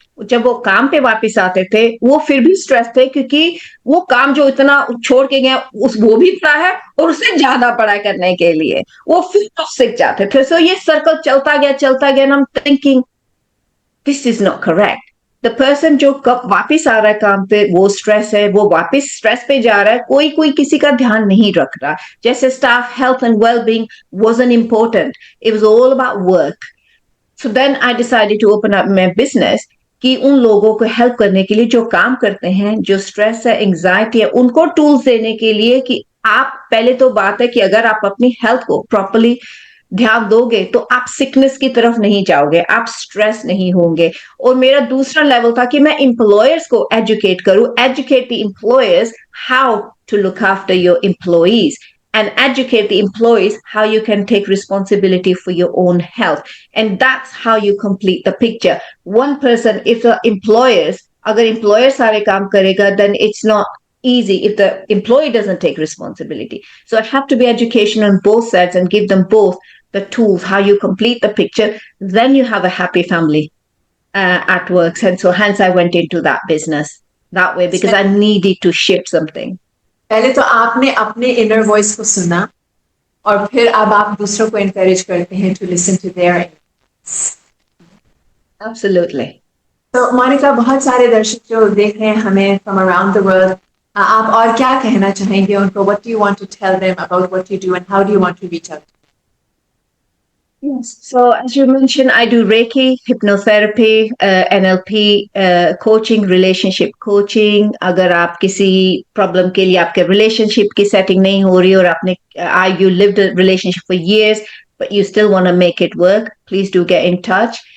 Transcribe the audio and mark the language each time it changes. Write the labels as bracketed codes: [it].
[hi] जब वो काम पे वापस आते थे वो फिर भी स्ट्रेस थे, क्योंकि वो काम जो इतना छोड़ के गए उस वो भी पड़ा है और उससे ज्यादा पढ़ाई करने के लिए वो फिर ऑफ सिक जाते थे. सो ये सर्कल चलता गया. [en] I am thinking this is not correct. [hi] The person जो कब वापिस आ रहा है काम पे वो स्ट्रेस है, वो वापिस स्ट्रेस पे जा रहा है, कोई कोई किसी का ध्यान नहीं रख रहा. [en] जैसे staff health and wellbeing wasn't important, it was all about work. So then I decided to open up my business [hi] कि उन लोगों को हेल्प करने के लिए जो काम करते हैं, जो स्ट्रेस है, एंग्जाइटी है, उनको टूल्स देने के लिए कि आप पहले तो बात है कि अगर आप अपनी हेल्थ को प्रॉपरली ध्यान दोगे तो आप सिकनेस की तरफ नहीं जाओगे, आप स्ट्रेस नहीं होंगे. और मेरा दूसरा लेवल था कि मैं एम्प्लॉयर्स को एजुकेट करूं, [en] Educate the employers how to look after your employees and educate the employees how you can take responsibility for your own health. And that's how you complete the picture. One person, if the employers, [hi] agar employer sare kaam karega, [en] then it's not easy if the employee doesn't take responsibility. So I have to be education on both sides and give them both the tools, how you complete the picture. Then you have a happy family at work. And so hence I went into that business that way because I needed to shift something. [hi] पहले तो आपने अपने inner voice को सुना और फिर अब आप दूसरों को एनकरेज करते हैं [en] To listen to their. Absolutely. [hi] तो मोनिका, बहुत सारे दर्शक जो देख रहे हैं हमें [en] from around the world, [hi] आप और क्या कहना चाहेंगे उनको? [en] What do you want to tell them about what you do and how do you want to reach out? Yes. So as you mentioned, I do Reiki, hypnotherapy, NLP, coaching, relationship coaching. [hi] अगर आप किसी problem के लिए आपके relationship की setting नहीं हो रही और आपने [en] you lived a relationship for years but you still want to make it work, please do get in touch.